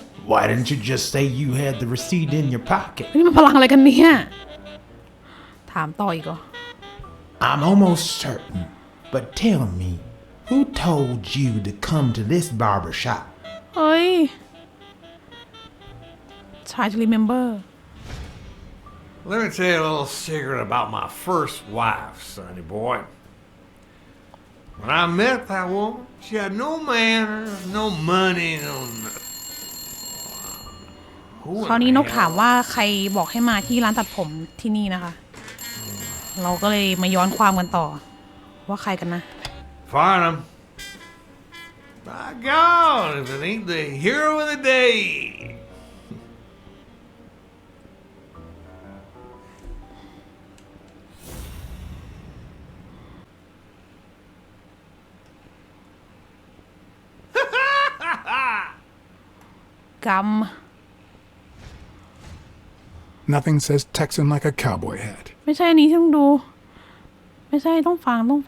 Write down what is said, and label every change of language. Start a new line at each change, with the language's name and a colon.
English: Why didn't you just say you had the receipt in your pocket?
Thai: นี่มันพลังอะไรกันเนี่ยถามต่ออีกเหรอ
English: I'm almost certain, but tell me, who told you to come to this barber shop? เฮ้ย try to remember Let me tell you a little secret about my first wife, sonny boy. When I met that woman, she had no manners, no money, no nothing.
Thai: คราวนี้นกถามว่าใครบอกให้มาที่ร้านตัดผมที่นี่นะคะ เราก็เลยมาย้อนความกันต่อ ว่าใครกันนะ
English: Farnham. By God, if it ain't the hero of the day. Gum. Nothing says Texan like a cowboy hat.
Thai: ไม่ใช่อันนี้ที่ต้องดู ไม่ใช่ต้องฟัง